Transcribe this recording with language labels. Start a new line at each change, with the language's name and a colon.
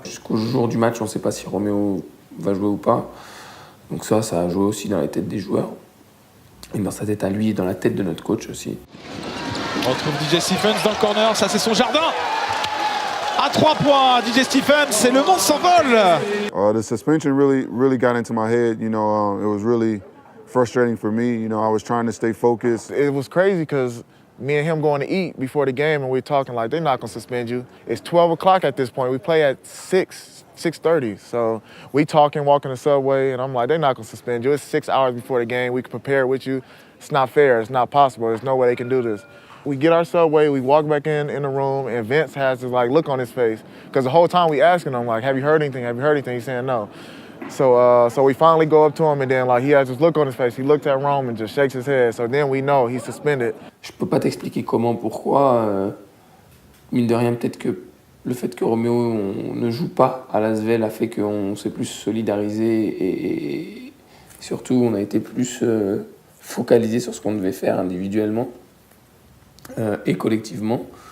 French: Jusqu'au jour du match, on ne sait pas si Roméo va jouer ou pas. Donc ça a joué aussi dans la tête des joueurs. Et dans sa tête à lui et dans la tête de notre coach aussi. On retrouve DJ Stephens dans le corner, ça c'est son jardin. À 3 points, DJ Stephens, c'est le monde s'envole.
English: The suspension really got into my head. It was really frustrating for me. I was trying to stay focused. It was crazy because me and him going to eat before the game, and we're talking like, they're not going to suspend you. It's 12 o'clock at this point. We play at 6:30. So we talking, walking the subway, and I'm like, they're not going to suspend you. It's 6 hours before the game. We can prepare with you. It's not fair. It's not possible. There's no way they can do this. We get our subway, we walk back in the room, and Vince has this look on his face. Because the whole time we asking him, have you heard anything? Have you heard anything? He's saying no. So we finally go up to him, and then like he has this look on his face. He looked at Rome and just shakes his head. So then we know he's suspended.
French: Je peux pas t'expliquer comment, pourquoi. Mine de rien, peut-être que le fait que Roméo on ne joue pas à l'Asvel a fait qu'on s'est plus solidarisé et surtout on a été plus focalisé sur ce qu'on devait faire individuellement et collectivement.